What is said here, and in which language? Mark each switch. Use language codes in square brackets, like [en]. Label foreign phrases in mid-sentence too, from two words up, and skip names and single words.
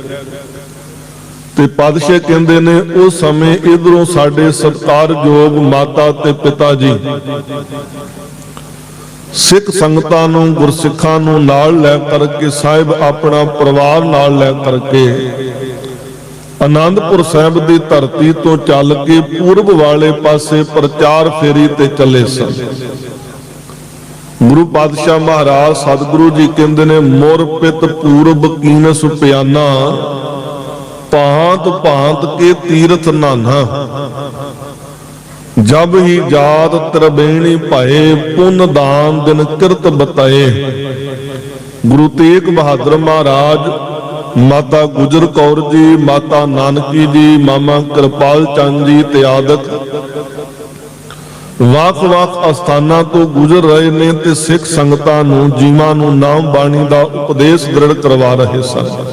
[pa] ਤੇ ਪਾਤਸ਼ਾਹ ਕਹਿੰਦੇ ਨੇ ਉਸ ਸਮੇਂ ਇਧਰੋਂ ਸਾਡੇ ਸਤਿਕਾਰਯੋਗ ਮਾਤਾ ਤੇ ਪਿਤਾ ਜੀ ਸਿੱਖ ਸੰਗਤਾਂ ਨੂੰ ਗੁਰਸਿੱਖਾਂ ਨੂੰ ਨਾਲ ਲੈ ਕਰਕੇ ਸਾਹਿਬ ਅਪਨਾ ਪਰਿਵਾਰ ਨਾਲ ਲੈ ਕਰਕੇ ਆਨੰਦਪੁਰ ਸਾਹਿਬ ਦੀ ਧਰਤੀ ਤੋ ਚੱਲ ਕੇ ਪੂਰਬ ਵਾਲੇ ਪਾਸੇ ਪ੍ਰਚਾਰ ਫੇਰੀ ਤੇ ਚੱਲੇ ਸਨ। ਗੁਰੂ ਪਾਤਸ਼ਾਹ ਮਹਾਰਾਜ ਸਤਿਗੁਰੂ ਜੀ ਕਹਿੰਦੇ ਨੇ [bra] मोर पित पूरब कीनस पियाना, भांत भांत के तीरथ नाना। जब ही जात त्रिवेणी पाए, पुन दान दिन किरत बताए। [pa] ਗੁਰੂ ਤੇਗ ਬਹਾਦਰ ਮਹਾਰਾਜ, ਮਾਤਾ ਗੁਜਰ ਕੌਰ ਜੀ, ਮਾਤਾ ਨਾਨਕੀ ਜੀ, ਮਾਮਾ ਕ੍ਰਿਪਾਲ ਚੰਦ ਜੀ ਤੇ ਆਦਿਕ ਵੱਖ ਵੱਖ ਅਸਥਾਨਾਂ ਤੋ ਗੁਜ਼ਰ ਰਹੇ ਨੇ ਤੇ ਸਿੱਖ ਸੰਗਤਾਂ ਨੂੰ ਜੀਵਾਂ ਨੂੰ ਨਾਮ ਬਾਣੀ ਦਾ ਉਪਦੇਸ਼ ਦ੍ਰਿੜ੍ਹ ਕਰਵਾ ਰਹੇ ਸਨ।